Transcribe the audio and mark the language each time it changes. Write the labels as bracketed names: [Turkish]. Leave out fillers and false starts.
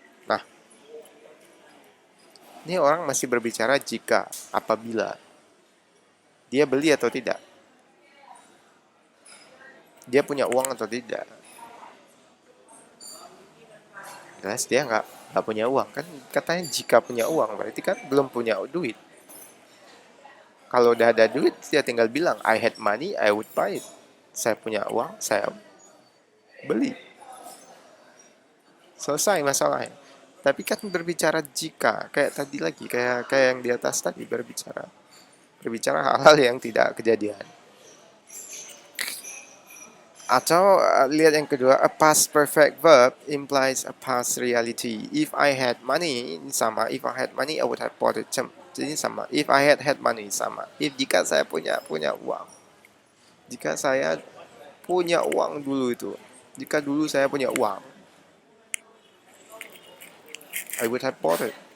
[Indonesian] Nah, ini orang masih berbicara jika, apabila. Dia beli atau tidak. Dia punya uang atau tidak. Jelas dia nggak punya uang. Kan katanya jika punya uang, berarti kan belum punya duit. Kalau udah ada duit, dia tinggal bilang, [English] I had money, I would buy it. [Indonesian] Saya punya uang, saya beli. Selesai masalahnya. Tapi kan berbicara jika, kayak tadi lagi, kayak kayak yang di atas tadi berbicara hal-hal yang tidak kejadian. Atau lihat yang kedua, [English] a past perfect verb implies a past reality. If I had money, sama. If I had money, I would have bought it. [Indonesian] Jadi sama. [English] If I had money, [Indonesian] sama. Jika saya punya uang. Jika saya punya uang dulu itu. Jika dulu saya punya uang, [English] I would have bought it.